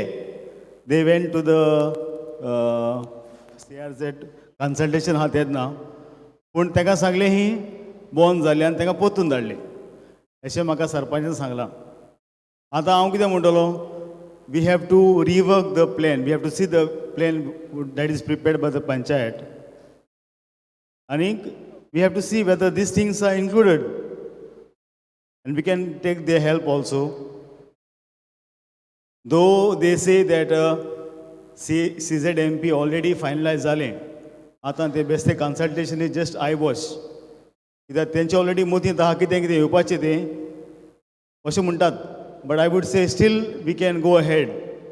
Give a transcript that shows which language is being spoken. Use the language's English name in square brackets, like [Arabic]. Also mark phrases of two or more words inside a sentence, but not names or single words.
[English] they went to the CRZ consultation [Konkani] आहा तेन्ना, पूण ताका सांगलें ही बंद जाली आनी ताका परतून धाडलें अशें म्हाका सरपंचान सांगलां. आतां हांव कितें म्हणटलो, [English] we have to rework the plan, we have to see the plan that is prepared by the panchayat, आनीक we have to see whether these things are included and we can take their help also. Though they say that CZMP already finalized जालें, [Konkani] आतां ते बेश्टे [English] consultation is just eyewash. [Konkani] कित्याक तेंचे ऑलरेडी मोतींत आहा कितें कितें येवपाचें तें अशें म्हणटात. [English] But I would say still we can go ahead.